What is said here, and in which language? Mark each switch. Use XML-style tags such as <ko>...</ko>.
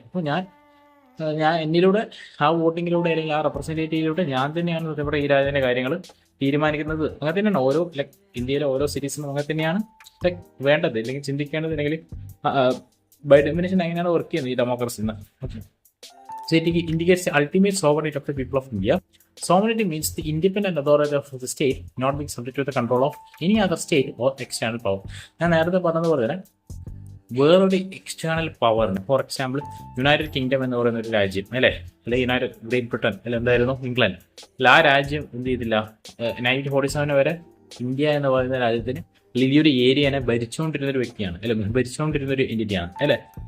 <ml>അപ്പോൾ ഞാൻ എന്നിലൂടെ ആ വോട്ടിങ്ങിലൂടെ അല്ലെങ്കിൽ ആ റെപ്രസെൻറ്റേറ്റീവിലൂടെ ഞാൻ തന്നെയാണ് ഇവിടെ ഈ രാജ്യത്തിൻ്റെ കാര്യങ്ങൾ തീരുമാനിക്കുന്നത്. അങ്ങനെ തന്നെയാണ് ഓരോ ഇന്ത്യയിലെ ഓരോ സിറ്റീസിനും അങ്ങനെ തന്നെയാണ് വേണ്ടത്, അല്ലെങ്കിൽ ചിന്തിക്കേണ്ടത്, അല്ലെങ്കിൽ ബൈ ഡെഫിനേഷൻ അങ്ങനെയാണ് വർക്ക് ചെയ്യുന്നത് ഈ ഡെമോക്രസി എന്ന്.</ml> <en>Okay, so it indicates the ultimate sovereignty of the people of India. Sovereignty means the independent authority of the state not being subject to the control of any other state or external power.</en> <ml>ഞാൻ നേരത്തെ പറഞ്ഞതുപോലെ തന്നെ വേറൊരു external പവറിന്, for example United kingdom എന്ന് പറയുന്ന ഒരു രാജ്യം അല്ലേ, അല്ലെങ്കിൽ ഗ്രേറ്റ് ബ്രിട്ടൻ അല്ലെ എന്തായിരുന്നു ഇംഗ്ലണ്ട്, ആ രാജ്യം എന്ത് ചെയ്തില്ല, 1947 വരെ ഇന്ത്യ എന്ന് പറയുന്ന രാജ്യത്തിന് ഈ ഒരു ഏരിയനെ ഭരിച്ചുകൊണ്ടിരുന്ന ഒരു വ്യക്തിയാണ്, അല്ലെ ഭരിച്ചുകൊണ്ടിരുന്ന ഒരു എൻറ്റിറ്റിയാണ് അല്ലേ.</ml>